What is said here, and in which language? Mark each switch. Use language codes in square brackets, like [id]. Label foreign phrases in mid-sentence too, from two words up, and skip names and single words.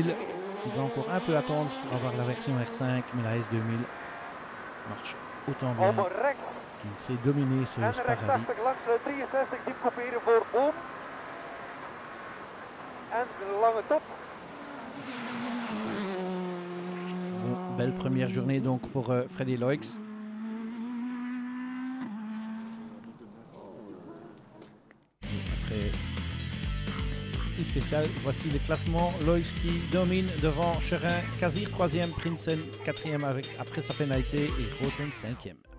[fr] Il doit encore un peu attendre pour avoir la version R5, mais la S2000 marche autant bien qu'il sait dominer ce Spa Rally. [nl] Langs de 63 diep couperen voor Boom. En de lange top. [fr] Bon, belle première journée donc pour Freddy Loix. Après 6 spéciales, voici le classement. Loix qui domine devant Cherin, Kazir 3e, Prinsen 4e après sa pénalité et Roten 5e.